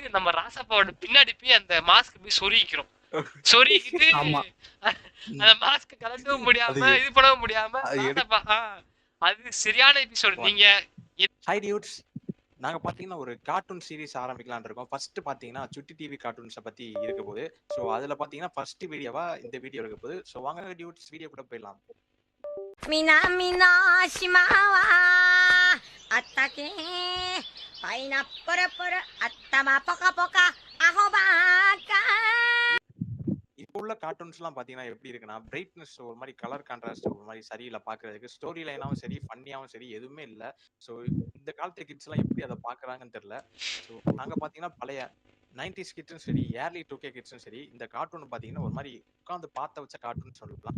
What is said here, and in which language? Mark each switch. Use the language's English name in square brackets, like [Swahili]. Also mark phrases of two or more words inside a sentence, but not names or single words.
[Tamil] நம்ம ராசப்பாவோட பின்னாடி போய் அந்த மாஸ்க் போய் சொருகிக்கிறோம். சொருகிட்டு அந்த மாஸ்க் கலட்டவும் முடியாம இது பண்ணவும் முடியாம ராசப்பா அது சரியான எபிசோட். நீங்க [English] hi dudes, [Tamil] நாங்க பாத்தீங்கன்னா ஒரு கார்ட்டூன் சீரிஸ் ஆரம்பிக்கலாம்னு இருக்கோம். ஃபர்ஸ்ட் பாத்தீங்கன்னா சுட்டி டிவி கார்ட்டூன்ஸை பத்தி இருக்க போகுது. ஸோ அதுல பாத்தீங்கன்னா [English] first videova [Tamil] இந்த வீடியோ இருக்க போகுது. ஸோ வாங்க டியூட்ஸ் வீடியோ கூட போயிடலாம். [Japanese] 南の島はあったけパイナップルプル頭ポカポカアホバカ [Tamil] இப்போ உள்ள கார்ட்டூன்ஸ் எல்லாம் பாத்தீங்கன்னா எப்படி இருக்குன்னா பிரைட்னஸ் ஒரு மாதிரி [English] color contrast [Tamil] ஒரு மாதிரி சரியில்லை பாக்குறதுக்கு. [English] story lineaavum [Tamil] சரி ஃபன்னியாவும் சரி எதுவுமே இல்லை. ஸோ இந்த காலத்து கிட்ஸ் எல்லாம் எப்படி அதை பாக்குறாங்கன்னு தெரியல. ஸோ நாங்க பாத்தீங்கன்னா பழைய 90s கிட்ஸும் சரி [English] early 2K kidsum [Tamil] சரி இந்த கார்ட்டூன் பாத்தீங்கன்னா ஒரு மாதிரி உட்காந்து பார்த்த வச்ச கார்ட்டூன் சொல்லலாம்.